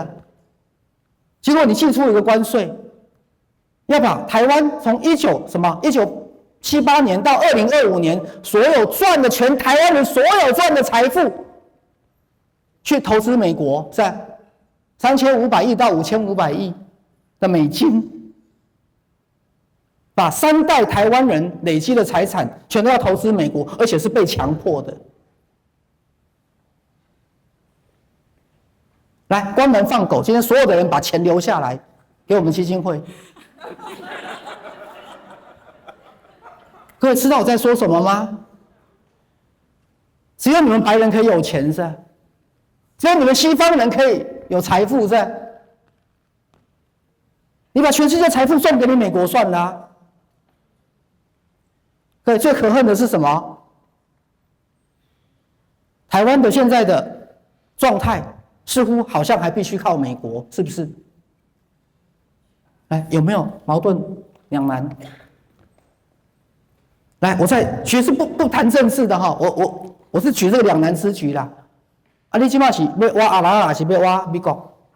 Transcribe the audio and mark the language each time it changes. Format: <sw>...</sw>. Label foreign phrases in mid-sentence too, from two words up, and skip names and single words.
<zh>結果你進出一個關稅，要把台灣從1978年到2025年所有賺的全台灣人所有賺的財富，去投資美國，是吧？3500億到5500億的美金，把3代台灣人累積的財產全都要投資美國，而且是被強迫的。來，關門放狗！今天所有的人把錢留下來，給我們基金會。各位知道我在說什麼嗎？只有你們白人可以有錢是吧？只有你們西方人可以有財富是吧？你把全世界財富送給你美國算了啊。各位，最可恨的是什麼？台灣的現在的狀態似乎好像還必須靠美國，是不是？來，有沒有矛盾兩難？來，我在学士不談政治的哈，我是舉這個兩難之舉啦。啊，你現在是要挖阿拉還是要挖美國？</zh>